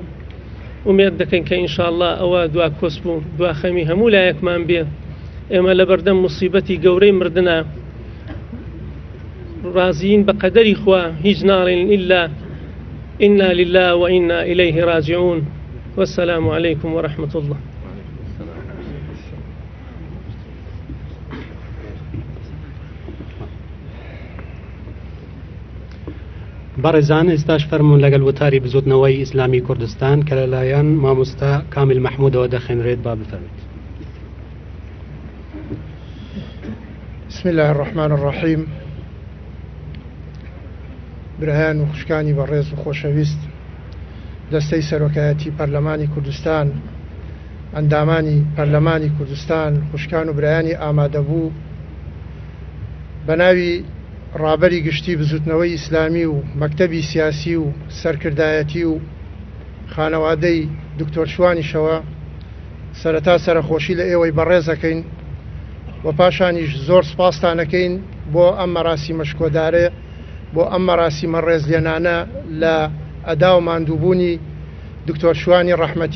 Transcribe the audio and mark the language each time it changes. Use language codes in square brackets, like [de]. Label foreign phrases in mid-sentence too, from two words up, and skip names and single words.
[ckb] ومێت دەکەین کە ئینشاءالله ئەوە دوا کۆسب و دواخەمی هەموو لایەکمان بێ. ئێمە لە بەردەم موسیبەتی گەورەی مردنە ڕازیین بە قەدەری خوا، هیچ ناڵێن [ar] ئیلا ئینا لله و ئینا ئیلەیه ڕاجعون. والسلام عليكم ورحمة الله. [ckb] بەڕێزان ئێستاش فەرموون لەگەڵ وتاری بزوتنەوەی ئیسلامی کوردستان کە لەلایەن مامۆستا کامل مەحموودەوە دەخێنرێت با بفەرمێت. [ar] بسم الله الرحمن الرحیم. [ckb] برایان و خوشکانی بەڕێز و خۆشەویست، دەستەی سەرۆکایەتی پەرلەمانی کوردستان، ئەندامانی پەرلەمانی کوردستان، خوشکان و برایانی ئامادەبوو، بە ناوی ڕابەری گشتی بزوتنەوەی ئیسلامی و مەکتەبی سیاسی و سەرکردایەتی و خانەوادەی دکتۆر شوانیشەوە سەرەتا سەرخۆشی لە ئێوەی بەڕێزەکەین و پاشانیش زۆر سپاستانەکەین بۆ ئەم مەراسی مەشکۆدارێ، بۆ ئەم مەراسی مەڕێز لێنانە لە ئەدا و ماندووبوونی دکتۆر شوانی ڕەحمەتی.